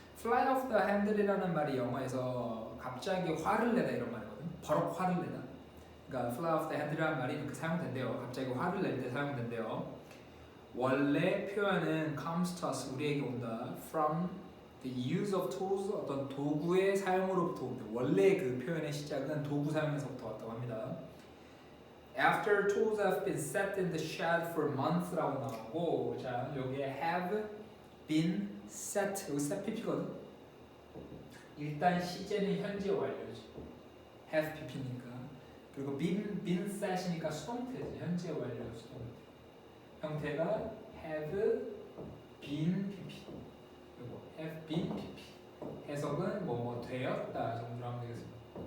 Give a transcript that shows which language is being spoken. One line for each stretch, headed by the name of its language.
English: fly off the handle
Korean: 이라는 말이 영어에서 갑자기 화를 내다 이런 말이거든. 버럭 화를 내다. 그러니까
English: fly off the handle
Korean: 이라는 말이 이렇게 사용된대요. 갑자기 화를 낼 때 사용된대요. 원래 표현은
English: comes to us,
Korean: 우리에게 온다.
English: from the use of tools,
Korean: 어떤 도구의 사용으로부터 온다. 원래 그 표현의 시작은 도구 사용에서부터 왔다고 합니다.
English: After tools have been set in the shed for months라고
Korean: 나오고, 자 여기에
English: have been set, 여기 set pp거든.
Korean: 일단 시제는 현재 완료지. have pp니까. 그리고 been set이니까 수동태지. 현재 완료 수동태. 형태가 have been pp. 그리고 have been pp. 해석은 뭐뭐 되었다 정도로 하면 되겠습니다.